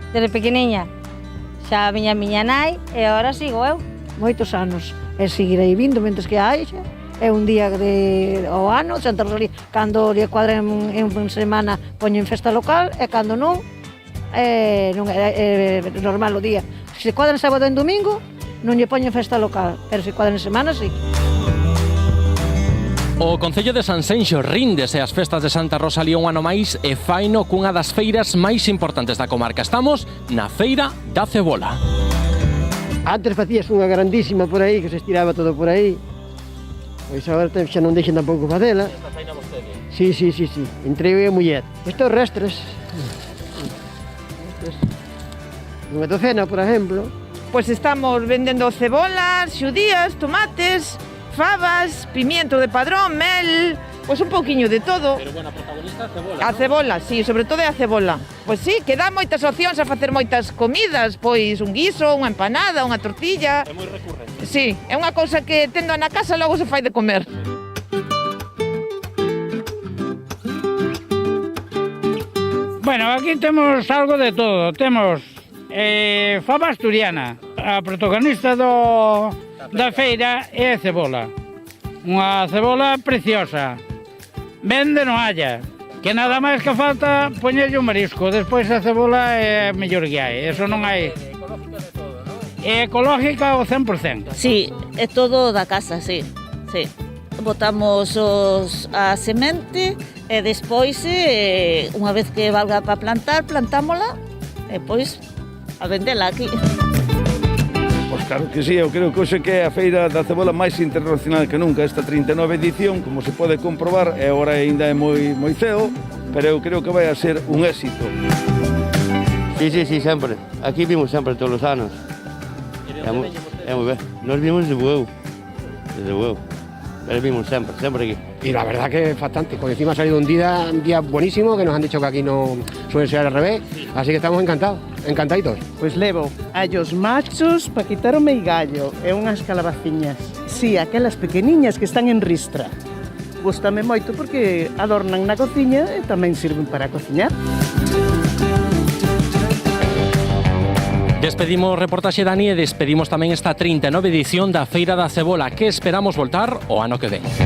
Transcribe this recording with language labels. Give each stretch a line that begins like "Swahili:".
Galician: Desde pequeniña xa viña miña nai e agora sigo eu. Moitos anos e seguirei vindo mentres que haixa. É un día ao ano, Santa Rosalía, cando lle cuadra en semana poño en festa local e cando non é normal o día. Se cuadra en sábado e en domingo, non lle poño festa local, pero se cuadra en semana, sí. O Concello de Sanxenxo ríndese ás festas de Santa Rosalía un ano máis e faino cunha das feiras máis importantes da comarca. Estamos na Feira da Cebola. Antes facías unha grandísima por aí, que se estiraba todo por aí. Pois agora xa non deixen tampouco facela. Esta feina vostede? Sí. Entre eu e a muller. Estos restres. Unha docena, por exemplo. Pois estamos vendendo cebolas, xudías, tomates, fabas, pimiento de padrón, mel, pois un pouquiño de todo. Pero bueno, a protagonista a cebola, A cebola, sí, sobre todo é a cebola. Pois sí, que dá moitas opcións a facer moitas comidas, pois un guiso, unha empanada, unha tortilla. É moi recurrente. Sí, é unha cousa que tendo na casa logo se fai de comer. Bueno, aquí temos algo de todo. Temos faba asturiana. A protagonista da feira é a cebola. Unha cebola preciosa. Vende non halla. Que nada máis que falta poñerlle un marisco. Despois a cebola é mellor que hai. Eso non hai. Ecológica de todo, non? É ecológica ao 100%. Sí, é todo da casa, sí. Botamos a semente e despois, unha vez que valga para plantar, plantámola e pois a vendela aquí. Pois claro que sí, eu creo que hoxe que é a feira da cebola máis internacional que nunca, esta 39 edición, como se pode comprobar, e agora ainda é moi ceo, pero eu creo que vai a ser un éxito. Sí, sempre. Aquí vimos sempre todos os anos. É moi ben. Nos vimos desde Bueu. Pero vimos sempre aquí.
Spanish: Y la verdad que es fantástico. Encima ha salido un día buenísimo, que nos han dicho que aquí no suele ser al revés. Así que estamos encantados, encantaditos.
Galician: Pois levo allos machos para quitar o meigallo e unhas calabaciñas. Sí, aquelas pequeniñas que están en ristra. Gústame moito porque adornan na cociña e tamén sirven para cociñar. Despedimos reportaxe Dani e despedimos tamén esta 39 edición da Feira da Cebola, que esperamos voltar o ano que ven.